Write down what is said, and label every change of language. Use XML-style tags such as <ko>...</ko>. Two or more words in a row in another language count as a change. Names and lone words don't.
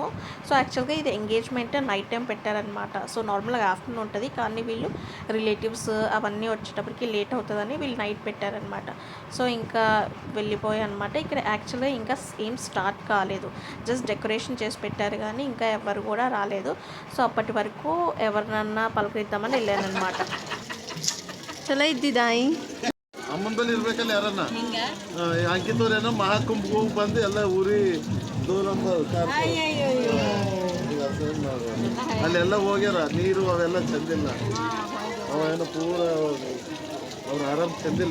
<te>సో యాక్చువల్గా ఇది</te> <en>engagement night time</en> <te>పెట్టారనమాట. సో నార్మల్గా ఆఫ్టర్నూన్ ఉంటుంది, కానీ వీళ్ళు రిలేటివ్స్ అవన్నీ వచ్చేటప్పటికి లేట్ అవుతుందని వీళ్ళు నైట్ పెట్టారనమాట. సో ఇంకా వెళ్ళిపోయాయి అనమాట. ఇక్కడ యాక్చువల్గా ఇంకా ఏం స్టార్ట్ కాలేదు,</te> <en>just decoration</en> <te>చేసి పెట్టారు, కానీ ఇంకా ఎవరు కూడా రాలేదు. సో అప్పటి వరకు ఎవరినన్నా పలకరిద్దామని వెళ్ళానమాట. చలో ఇది దాయి</te> <kn>ಅಮ್ಮಂಬಲ್ಲಿ ಇರ್ಬೇಕಲ್ಲ ಯಾರನ್ನ ಅಂಕಿತವ್ರೇನೋ ಮಹಾಕುಂಭ ಬಂದು ಎಲ್ಲ ಊರಿ ದೂರ ಅಲ್ಲೆಲ್ಲ ಹೋಗ್ಯಾರ. ನೀರು ಅವೆಲ್ಲ ಚಂದಿಲ್ಲ. ಅವೇನೋ ಪೂರ ಅವ್ರು ಆರಾಮ್ ಚಂದಿಲ್ಲ.</kn>